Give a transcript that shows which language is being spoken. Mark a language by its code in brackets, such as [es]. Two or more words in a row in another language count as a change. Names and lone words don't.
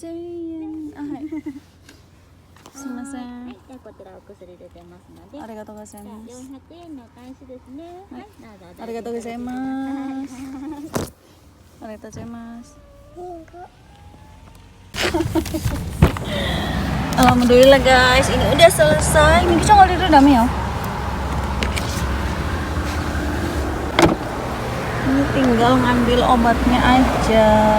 [ja] 1000円。あ、はい。すいません。はい、じゃあこちらお薬出てますので。ありがとうございじゃあます。 400円のお返しですね。はい、どうぞ。ありがとうございます。ありがとうございます。 [id] Alhamdulillah guys, ini udah selesai. Miki congol itu dami ya. Ini tinggal ngambil obatnya aja.